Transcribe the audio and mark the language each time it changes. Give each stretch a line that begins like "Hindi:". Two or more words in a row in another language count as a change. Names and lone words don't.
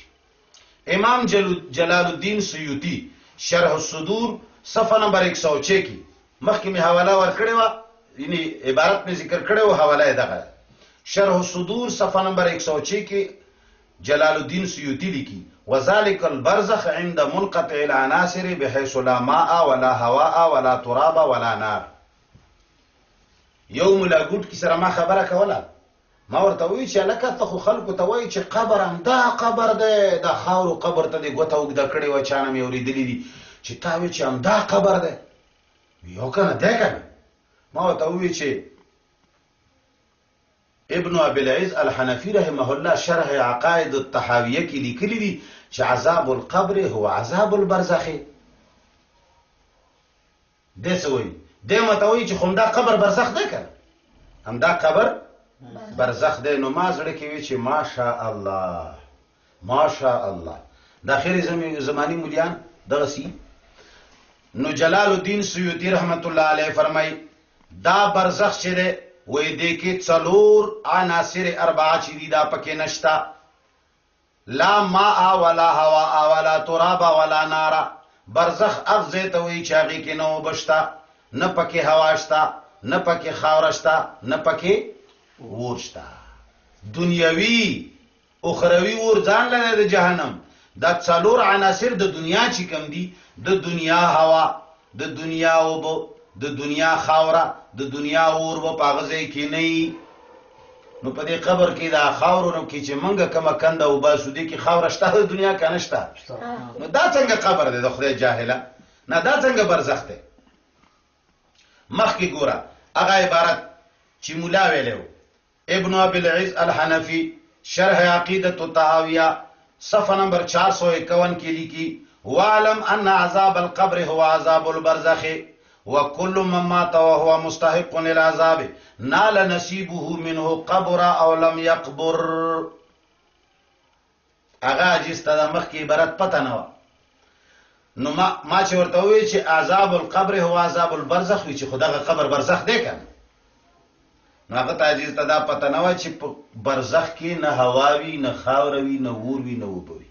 Pashto: امام جلال الدین سیوطی شرح الصدور صفحه نمبر 106 کې مخکې مې حواله ورکړې وه، یعنی عبارت مې ذکر کړی و، حواله یې دغه شرح الصدور صفحه نمبر 106 کې جلال الدین سیوطی لیکي
Arabic: وذلك البرزخ عند منقطع العناصر بحيث لا ماء ولا هواء ولا تراب ولا نار.
Pashto: یو ملا ګوټ کې سره ما خبره کوله، ما ورته وی چې لکه ته خو خلکو ته وایي چې قبر همدا قبر دی، دا خاورو قبر ته دې ګوته اوږده کړې وه، چا نه مې اورېدلي دي چې تا وی چې همدا قبر دی. یو که نه دی که نه. ما ورته ووی چې ابن ابي العز الحنفي
Arabic: رحمه الله
Pashto: شرح عقائد الطحاویه کې لیکلي دي چې
Arabic: عذاب القبر هو عذاب البرزخ.
Pashto: دې څه وایي؟ دې ماته وایي چې خو همدا قبر برزخ دی که نه، همدا قبر برزخ دی. نو ما زړه کې وی چې
Arabic: ماشاء الله ماشاء الله
Pashto: د اخري زماني مولیان دغسې. نو جلال الدین سیوطی
Arabic: رحمت الله علیه
Pashto: فرمایي دا برزخ چې دی وی دې کې 4 عناصر 4 چې دي دا پکې نشته.
Arabic: لا ماء ولا هواء ولا تراب ولا نار.
Pashto: برزخ اغزه ته وی چې هغې کې نه اوبه شته، نه پکې هوا شته، نه پکې خاوره شته، نه پکې اور شته. دنیوي اخروي اور ځان لره د جهنم. دا 4 عناصر د دنیا چې کم دي، د دنیا هوا، د دنیا اوبه، د دنیا خاوره، د دنیا اور به په هغه ځای کې نه وي. نو په دې قبر کې دا خاورو کې چې موږ کومه کنده وباسو دې کې خاوره شته د دنیا که نه شته؟ نو دا څنګه قبر دی د خدای جاهله؟ نه دا څنګه برزخ دی؟ مخکې ګوره هغه عبارت چې ملا ویلی و ابن ابي العز الحنفي شرح عقیدة الطحاویہ صفحه نمبر 451 کې لیکي
Arabic: وعلم ان عذاب القبر هو عذاب البرزخ وكل من مات وهو مستحق للعذاب نال نصيبه منه قبر او لم يقبر.
Pashto: هغه عجیز ته د مخکې عبارت پته نه وه. نو ما چې ورته وویل چې
Arabic: عذاب القبر هو عذاب البرزخ
Pashto: وي چې خو دغه قبر برزخ دی که نه، نو هغه ته عجیز ته دا پته نه وه چې په برزخ کې نه هوا وي، نه خاوره وي، نه اور وي، نه اوبه وي.